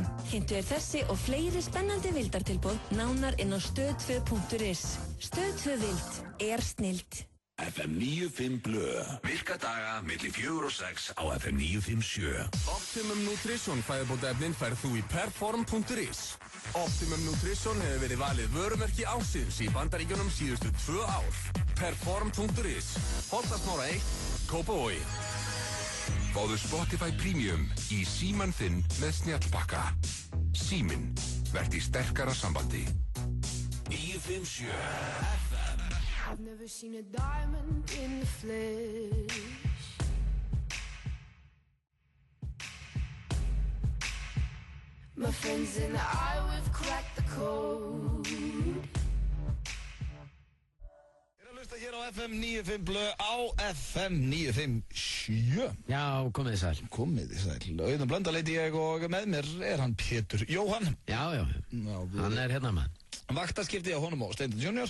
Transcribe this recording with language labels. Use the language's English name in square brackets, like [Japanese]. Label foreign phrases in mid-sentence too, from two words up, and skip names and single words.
[Icelandic] Kynntu þessi og fleiri spennandi vildartilboð nánar inn á stöð2.is. Stöð 2 Vild er snilld. FM 95 Blö. Virka daga milli 4 og 6 á FM 957. Optimum Nutrition fæðubótaefnin færð þú í perform.is. Optimum Nutrition hefur verið valið vörumerki ársins í Bandaríkjunum síðustu 2 ár. Perform.is. Holtasmára 1, Kópavogi. Fáðu Spotify Premium í símann þinn með snjallpakka. Síminn, verð í sterkara sambandi. 957 [English] I've never seen a diamond in the flesh. My friends and I, we've cracked the code. [Icelandic] Hlusta hér á FM 95 Blö á FM 957. Já, komið þið sæl. Komið þið sæl. Auðun Blöndal heiti ég og með mér er hann Pétur Jóhann. Já, hann er hérna með. Vaktaskipti á honum og Steindon Junior.